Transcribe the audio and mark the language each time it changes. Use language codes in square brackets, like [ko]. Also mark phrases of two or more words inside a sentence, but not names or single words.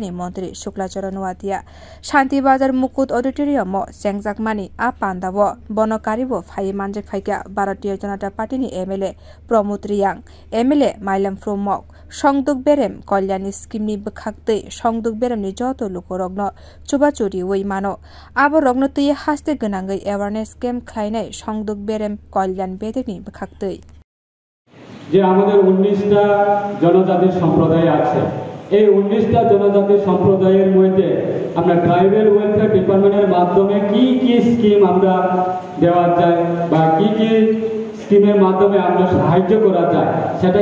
[trp] ni mantri Shuklacharan Watia Shanti Bazar Mukut auditorium mo sengjakmani a pandabo bonokaribo phaye manjek phaika Bharatiya Janata Party ni MLA Pramod Riyang MLA Mailam Fromok Songduk berem Kalyani scheme ni bkhakte Songduk berem ni joto lukorogno chubachuri wei mano abo rogno tuye haste gwnangai [en] awareness camp [trp] khlainai Songduk berem Kalyan bedek ni bkhakte [bn] যে আমাদের 19টা জনজাতি সম্প্রদায় আছে এই 19টা জনজাতি সম্প্রদায়ের মধ্যে আমরা [en] tribal welfare department [bn] মাধ্যমে কি কি স্কিম আমরা দেওয়া যায় বা কি কি স্কিমের মাধ্যমে আমরা সাহায্য করা যায় সেটা